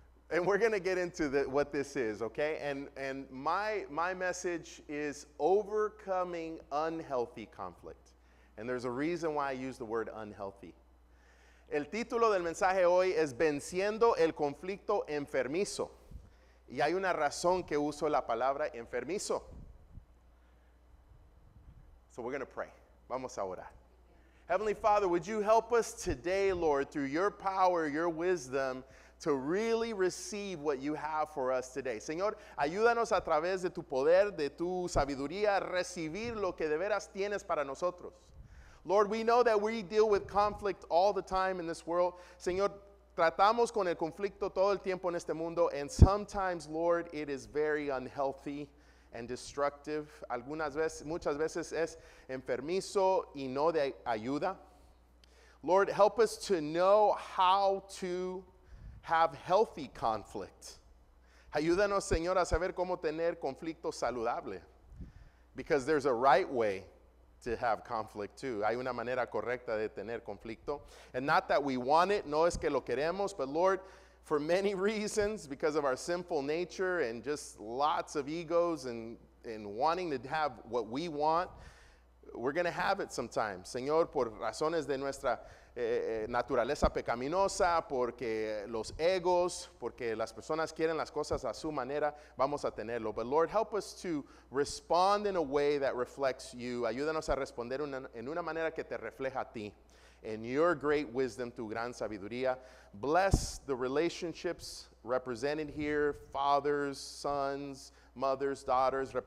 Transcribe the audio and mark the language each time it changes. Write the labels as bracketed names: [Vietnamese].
[English] And we're going to get into what this is, okay? And my message is overcoming unhealthy conflict. And there's a reason why I use the word unhealthy. [Spanish] El título del mensaje hoy es Venciendo el conflicto enfermizo. Y hay una razón que uso la palabra enfermizo. [English] So we're going to pray. [Spanish] Vamos a orar. [English] Heavenly Father, would you help us today, Lord, through your power, your wisdom, to really receive what you have for us today. [Spanish] Señor, ayúdanos a través de tu poder, de tu sabiduría, a recibir lo que de veras tienes para nosotros. [English] Lord, we know that we deal with conflict all the time in this world. [Spanish] Señor, tratamos con el conflicto todo el tiempo en este mundo, [English] and sometimes, Lord, it is very unhealthy and destructive. [Spanish] Muchas veces es enfermizo y no de ayuda. [English] Lord, help us to know how to have healthy conflict. [Spanish] Ayúdanos, Señor, a saber cómo tener conflicto saludable. [English] Because there's a right way to have conflict too. [Spanish] Hay una manera correcta de tener conflicto. [English] And not that we want it, [Spanish] no es que lo queremos, [English] but Lord, for many reasons, because of our sinful nature and just lots of egos and wanting to have what we want, we're going to have it sometimes. [Spanish] Señor, por razones de nuestra naturaleza pecaminosa, porque los egos, porque las personas quieren las cosas a su manera, vamos a tenerlo. [English] But Lord, help us to respond in a way that reflects you. [Spanish] Ayúdanos a responder en una manera que te refleja a ti. [English] In your great wisdom, [Spanish] tu gran sabiduría. [English] Bless the relationships represented here, fathers, sons, mothers, daughters.